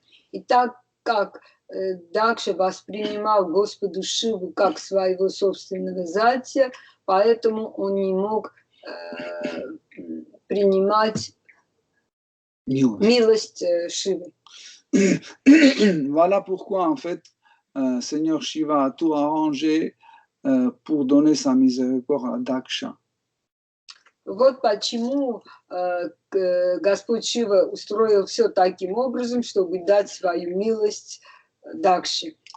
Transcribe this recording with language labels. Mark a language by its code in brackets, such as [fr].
[ru] И так как Дакша воспринимал Господу Шиву как своего собственного зятя, поэтому он не мог принимать милость Шивы. [fr] Voilà pourquoi en fait Seigneur Shiva a tout arrangé pour donner sa miséricorde à Daksha. [ru] Вот почему Господь Шива устроил все таким образом, чтобы дать свою милость Дакши.